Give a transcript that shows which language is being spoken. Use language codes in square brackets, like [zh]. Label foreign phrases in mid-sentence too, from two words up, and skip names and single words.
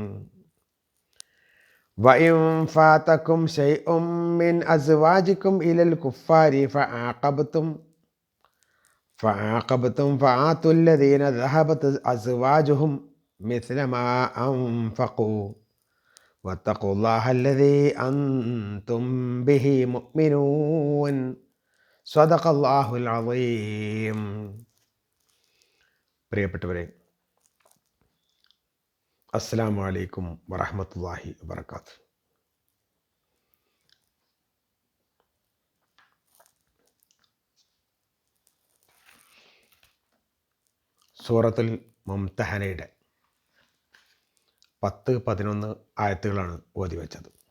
[ar] وإن فاتكم شيء من أزواجكم إلى الكفار فعاقبتم فآتوا الذين ذهبت أزواجهم مثل ما أنفقوا واتقوا الله الذي أنتم به مؤمنون صدق الله العظيم. പ്രിയപ്പെട്ടവരെ, السلام عليكم ورحمة الله وبركاته. [ml] സൂറത്തുൽ മുംതഹനയുടെ 10-11 ആയത്തുകളാണ് ഓതി വെച്ചത്.